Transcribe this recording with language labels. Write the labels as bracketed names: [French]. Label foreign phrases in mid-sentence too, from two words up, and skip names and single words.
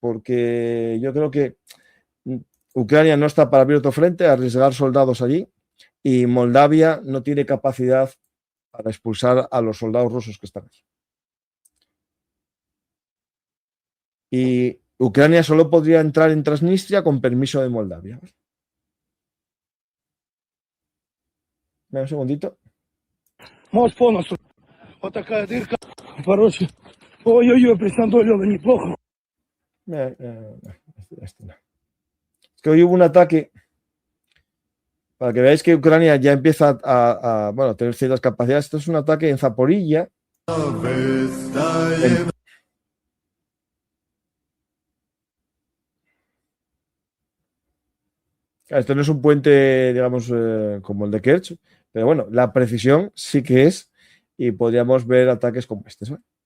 [Spanish] Porque yo creo que Ucrania no está para abrir otro frente, arriesgar soldados allí y Moldavia no tiene capacidad para expulsar a los soldados rusos que están allí. Y Ucrania solo podría entrar en Transnistria con permiso de Moldavia. Un segundito. [Russian] Мост полностью. Вот такая дырка. Короче, ой-ой-ой, присандолило неплохо. [Spanish] Este no. Es que hoy hubo un ataque, para que veáis que Ucrania ya empieza a bueno, tener ciertas capacidades. Esto es un ataque en Zaporilla. Esto no es un puente, digamos, como el de Kerch, pero bueno, la precisión sí que es, y podríamos ver ataques como este, ¿sabes?